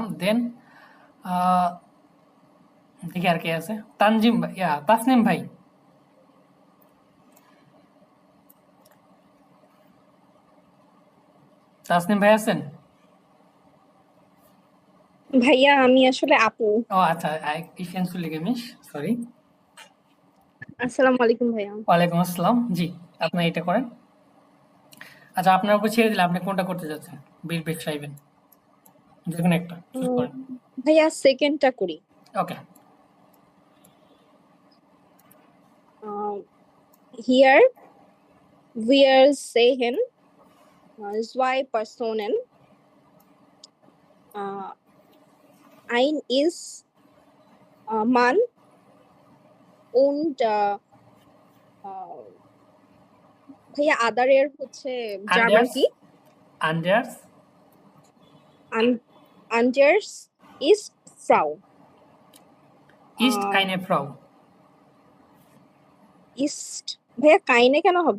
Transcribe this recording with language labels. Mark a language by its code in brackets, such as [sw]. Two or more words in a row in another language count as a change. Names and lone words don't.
[bn] দেন দেখি আর কে আছে। তানজিম ভাই, তাসনিম ভাই, তাসনিম ভাই আছেন? ভাইয়া আমি আসলে আপু। ও আচ্ছা, [de] ich entschuldige mich, [bn] সরি। আসসালামু আলাইকুম ভাইয়া। ওয়ালাইকুম আসসালাম। জি, আপনি এটা করেন। আচ্ছা, আপনার উপর ছেড়ে দিলে আপনি কোনটা করতে যাচ্ছেন, বিল বেশ চাইবেন, যে কোনো একটা চুজ করেন। ভাইয়া সেকেন্ডটা করি। ওকে, [de] Hier wir sehen zwei Personen. Ein ist Mann und [bn] ভাইয়া আদারের হচ্ছে জার্মান [de] আন্ডার্স, [bn] কি? [de] আন্ডার্স, Anders ist Frau. Ist eine Frau. [bn] Ist ভাইয়া কাইনে কেন হবে?